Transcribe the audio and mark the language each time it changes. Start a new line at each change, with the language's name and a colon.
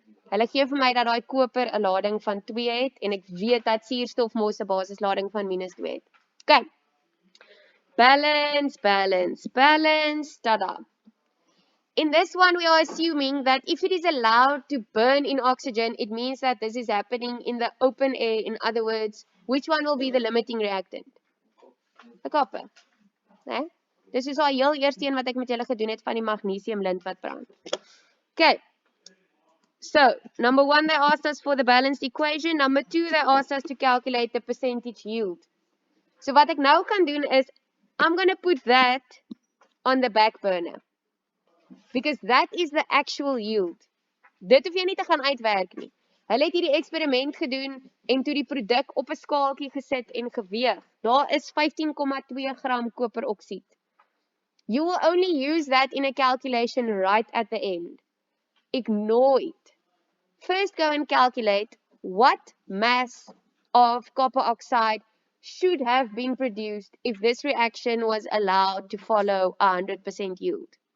Afrikaans: Hulle gee vir my dat daai koper 'n lading van 2 het en ek weet dat suurstof mos 'n basislading van -2 het.
English: Okay. Balance, balance, balance. Tada. In this one, we are assuming that if it is allowed to burn in oxygen, it means that this is happening in the open air. In other words, which one will be the limiting reactant? The copper. Nee?
Afrikaans: Dis is al heel eerste een wat ek met julle gedoen het van die magnesium lint wat brand.
English: Okay. So, number 1, they asked us for the balanced equation. Number 2, they asked us to calculate the percentage yield.
Afrikaans: So wat ek nou kan doen is,
English: I'm going to put that on the back burner. Because that is the actual yield.
Afrikaans: Dit hoef jy nie te gaan uitwerk nie. Hulle het hierdie eksperiment gedoen en toe die produk op 'n skaaltjie gesit en geweeg. Daar is 15,2 gram koperoksied.
English: You will only use that in a calculation right at the end. Ignore it. First go and calculate what mass of copper oxide should have been produced if this reaction was allowed to follow 100% yield.